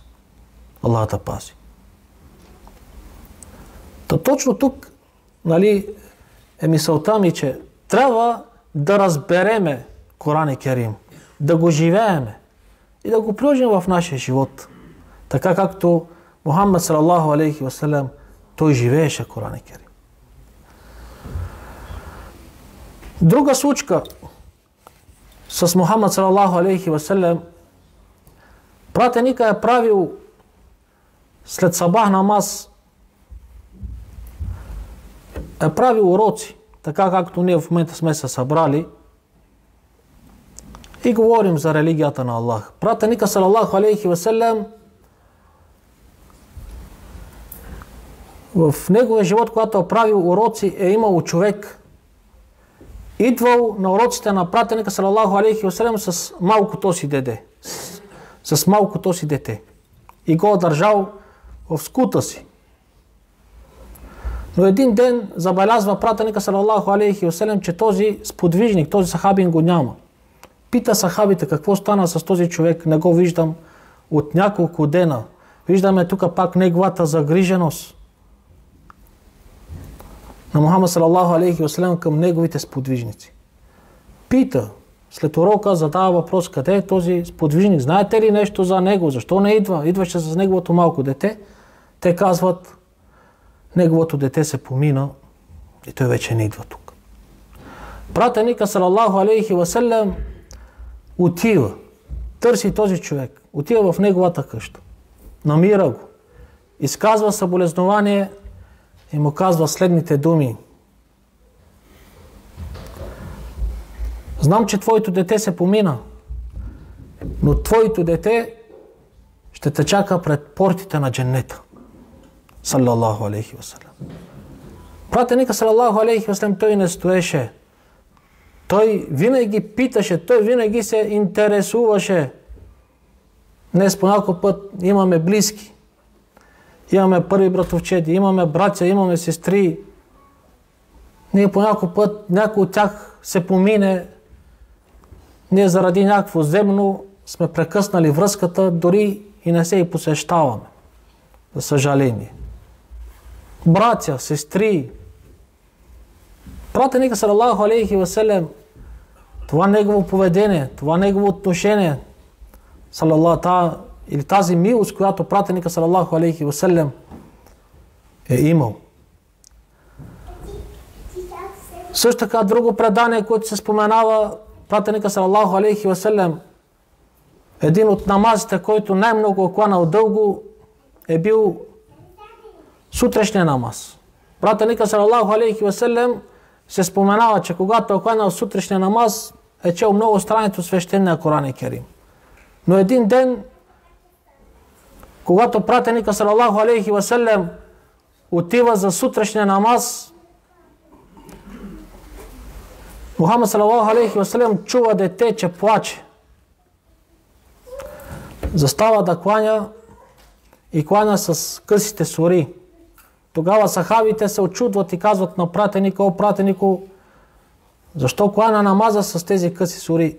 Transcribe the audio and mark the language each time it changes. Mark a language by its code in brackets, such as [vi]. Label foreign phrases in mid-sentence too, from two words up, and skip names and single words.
[bg] Аллах да пази. Точно тук, е мисълта ми, че трябва да разбереме Коран Керим, да го живееме и да го приложим в нашия живот. Така както Мухаммад [ar] صلى الله عليه وسلم, [bg] той живееше Коран Керим. Друга случка с Мухаммад [ar] صلى الله عليه وسلم, [bg] пратеника е правил след сабах намаз, е правил уроци, така както ние в момента сме се събрали и говорим за религията на Аллах. Пратеника [ar] صلى الله عليه وسلم, [bg] в неговия живот, когато е правил уроци, е имал човек, идвал на уроците на пратеника [ar] صلى الله عليه وسلم [bg] с малкото си дете. С малкото си дете. И го е държал в скута си. Но един ден забелязва пратеника [ar] صلى الله عليه وسلم, [bg] че този сподвижник, този сахабин го няма. Пита сахабите какво стана с този човек, не го виждам от няколко дена. Виждаме тук пак неговата загриженост на Мухаммад [ar] صلى الله عليه وسلم [bg] към неговите сподвижници. Пита, след урока задава въпрос, къде е този сподвижник, знаете ли нещо за него, защо не идва? Идваше с неговото малко дете. Те казват, неговото дете се помина и той вече не идва тук. Пратеника [ar] صلى الله عليه وسلم [bg] отива, търси този човек, отива в неговата къща, намира го, изказва съболезнование и му казва следните думи. Знам, че твоето дете се помина, но твоето дете ще те чака пред портите на дженнета. [ar] صلى الله عليه وسلم. [bg] Пратеника [ar] صلى الله عليه وسلم, [bg] той не стоеше. Той винаги питаше, той винаги се интересуваше. Днес по някой път имаме близки. Имаме първи братовчеди, имаме братя, имаме сестри. Ние по някой път, някой от тях се помине. Ние заради някакво земно сме прекъснали връзката, дори и не се и посещаваме. За съжаление. Братя, сестри. Пратеника [ar] صلى الله عليه وسلم, [bg] това негово поведение, това негово отношение, или тази милост, която пратеника [ar] صلى الله عليه وسلم [bg] е имал. Също така друго предание, което се споменава, пратеника [ar] صلى الله عليه وسلم, [bg] един от намазите, който най-много е кланал дълго, е бил сутрешния намаз. Пратеника [ar] صلى الله عليه وسلم [bg] се споменава, че когато е кланал сутрешния намаз, е чел много страници от свещения Коран Керим. Но един ден, когато пратеника [ar] صلى الله عليه وسلم [bg] отива за сутрешния намаз, Мухаммад [ar] صلى الله عليه وسلم [bg] чува дете, че плаче. Застава да кланя и кланя с късите сури. Тогава сахабите се очудват и казват на пратеника: о пратенико, защо кланя намаза с тези къси сури?